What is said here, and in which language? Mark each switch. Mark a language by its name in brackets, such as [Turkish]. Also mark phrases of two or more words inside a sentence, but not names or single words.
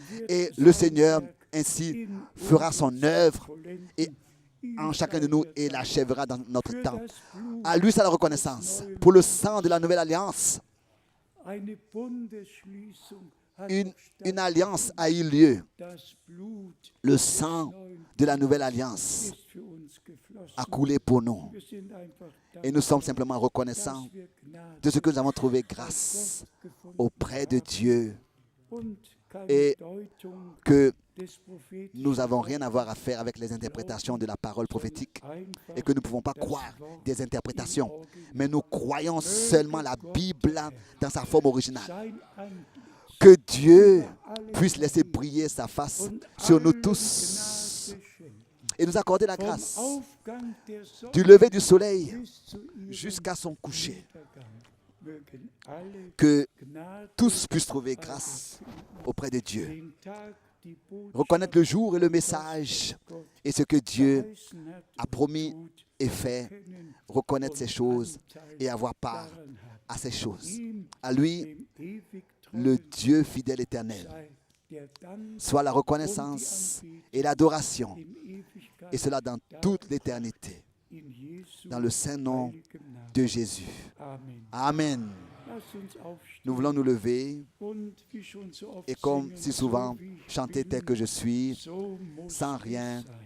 [French] Et le Seigneur ainsi fera son œuvre et en chacun de nous et l'achèvera dans notre temps. À lui, c'est la reconnaissance pour le sang de la nouvelle alliance une alliance a eu lieu. [German] Das Blut [French] Le sang de la nouvelle alliance [German] ist für uns geflossen. [French] a coulé pour nous. [German] Wir sind einfach [French] Et nous sommes simplement reconnaissants [German] dass wir Gnade [French] de ce que nous avons trouvé grâce [German] gefunden [French] auprès de Dieu [German] und keine [French] et [German] Deutung [French] que [German] des Propheten [French] nous n'avons rien à voir à faire avec les interprétations de la parole prophétique et que nous ne pouvons pas croire des interprétations. Mais nous croyons seulement la Bible dans sa forme originale. [German] sein Antlitz [French] Que Dieu puisse laisser briller sa face sur nous tous [German] Gnade schenken. [French] et nous accorder la [German] Vom [French] grâce [German] Aufgang der Sonne [French] du lever du soleil [German] bis zu ihrem [French] jusqu'à son coucher. [German] Niedergang mögen alle [French] Que [German] Gnade [French] tous puissent trouver grâce auprès de Dieu. [German] den Tag, die Botschaft [French] Reconnaître le jour et le message [German] Gott [French] et ce que Dieu [German] verheißen hat [French] a [German] und [French] promis [German] tut, [French] et fait, [German] kennen [French] reconnaître ces choses [German] Anteil [French] et avoir part [German] daran hat. [French] à ces choses. [German] Ihm, [French] À lui, [German] dem ewig [French] le [German] treuen, [French] Dieu fidèle éternel, [German] sei der Dank [French] soit la reconnaissance et l'adoration, [German] in Ewigkeit [French] et cela dans toute l'éternité, [German] in Jesu [French] dans le saint nom [German] heiligem Namen. [French] de Jésus. [German] Amen. [French] Amen. [German] Lass uns aufstehen [French] Nous voulons nous lever [German] und wie schon so oft [French] et comme [German] singen, [French] si souvent, [German] so wie ich [French] chanter [German] bin, [French] tel que je suis, [German] so muss [French] sans [German] es [French] rien [German] sein.